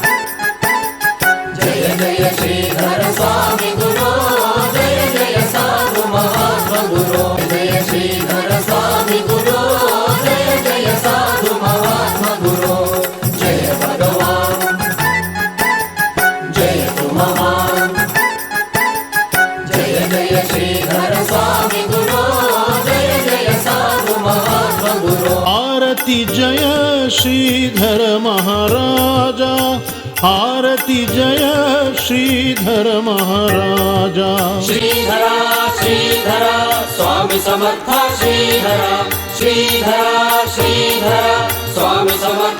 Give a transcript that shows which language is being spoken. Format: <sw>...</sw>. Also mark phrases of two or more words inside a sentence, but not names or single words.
<kn>ಜಯ ಜಯ ಶ್ರೀಧರ ಸ್ವಾಮಿ ಗುರು, ಜಯ ಜಯ ಸಾಧು ಮಹಾತ್ಮ ಗುರು, ಜಯ ಶ್ರೀಧರ ಸ್ವಾಮಿ ಗುರು, ಜಯ ಜಯ ಸಾಧು ಮಹಾತ್ಮ ಗುರು, ಜಯ ಭಗವಾನ್ ಜಯ ತು ಮಹಾನ್. ಜಯ ಜಯ ಶ್ರೀಧರ ಸ್ವಾಮಿ ಗುರು, ಜಯ ಜಯ ಸಾಧು ಮಹಾತ್ಮ ಗುರು.</kn> <mr>आरती जय श्रीधर महाराजा, आरती जय श्रीधर महाराजा. श्रीधर श्रीधर स्वामी समर्थ श्रीधर, श्रीधर श्रीधर स्वामी समर्थ</mr>